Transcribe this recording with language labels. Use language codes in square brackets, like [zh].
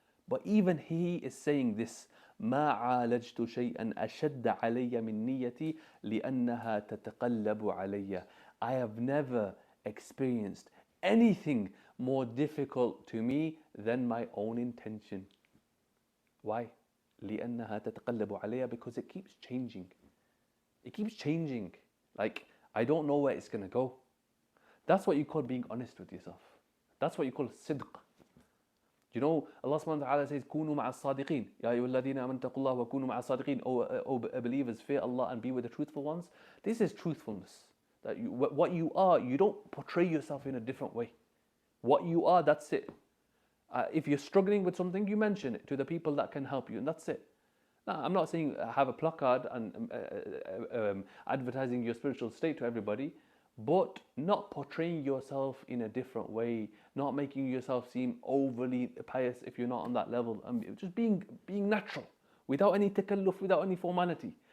[en] But even he is saying this, [ar] ما عالجت شيئا أشد علي من نيتي لأنها تتقلب علي. [en] I have never experienced anything more difficult to me than my own intention. Why? [ar] لأنها تتقلب علي, [en] because it keeps changing. It keeps changing. Like, I don't know where it's going to go. That's what you call being honest with yourself. That's what you call sidq. You know, Allah subhanahu wa ta'ala says, [ar] كونوا مع الصادقين. يا أيها الذين آمنوا اتقوا الله وكونوا مع الصادقين. [en] O believers, fear Allah and be with the truthful ones. This is truthfulness. That what you are, you don't portray yourself in a different way. What you are, that's it. If you're struggling with something, you mention it to the people that can help you, and that's it. Now, I'm not saying have a placard and advertising your spiritual state to everybody, but not portraying yourself in a different way, not making yourself seem overly pious if you're not on that level, just being natural, without any takalluf, without any formality.